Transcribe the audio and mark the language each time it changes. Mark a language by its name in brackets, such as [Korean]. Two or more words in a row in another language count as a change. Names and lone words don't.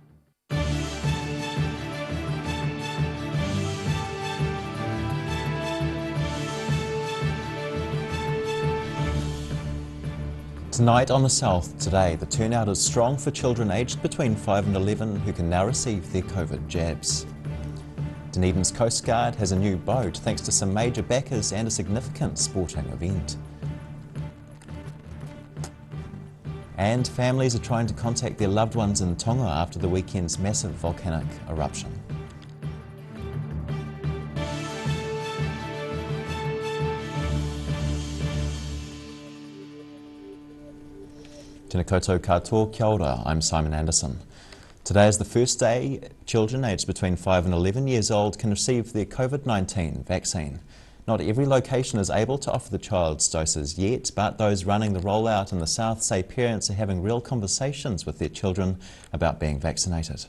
[English] Tonight on The South Today, the turnout is strong for children aged between 5 and 11 who can now receive their COVID jabs. Dunedin's Coast Guard has a new boat thanks to some major backers and a significant sporting event. And families are trying to contact their loved ones in Tonga after the weekend's massive volcanic eruption. [Māori] Tēnā koutou katoa, kia ora, [English] I'm Simon Anderson. Today is the first day children aged between 5 and 11 years old can receive their COVID-19 vaccine. Not every location is able to offer the child's doses yet, but those running the rollout in the south say parents are having real conversations with their children about being vaccinated.